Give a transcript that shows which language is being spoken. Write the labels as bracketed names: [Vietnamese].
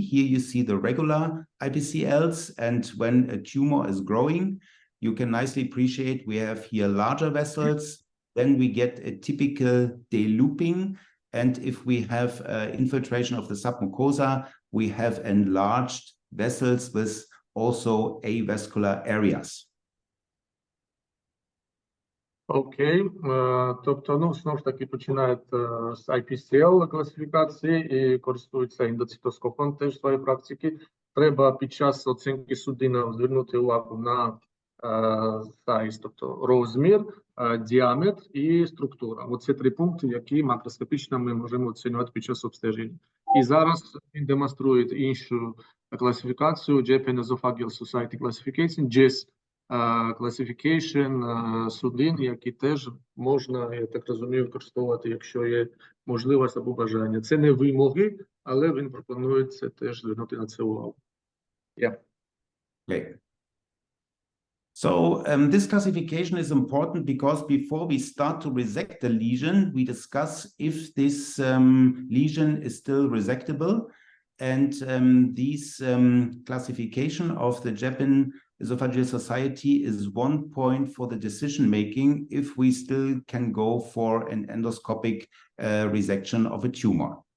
[English] Here you see the regular IBCLs, and when a tumor is growing, you can nicely appreciate we have here larger vessels. Then we get a typical delooping, and if we have infiltration of the submucosa, we have enlarged vessels with also avascular areas. [Ukrainian] Окей, тобто, ну, знову ж таки, починають з IPCL класифікації і користуються ендоцитоскопом теж в своїй практиці. Треба під час оцінки судин звернути увагу на сайз, тобто розмір, діаметр і структура. Оце три пункти, які макроскопічно ми можемо оцінювати під час обстеження. І зараз він демонструє іншу класифікацію, Japan Esophageal Society Classification, GES Classification судин, які теж можна, я так розумію, використовувати, якщо є можливість або бажання. Це не вимоги, але він пропонує це теж звернути на це увагу. [English] Yeah. Okay. So this classification is important because before we start to resect the lesion, we discuss if this lesion is still resectable. And this classification of the Japan Esophageal Society is one point for the decision-making if we still can go for an endoscopic resection of a tumor.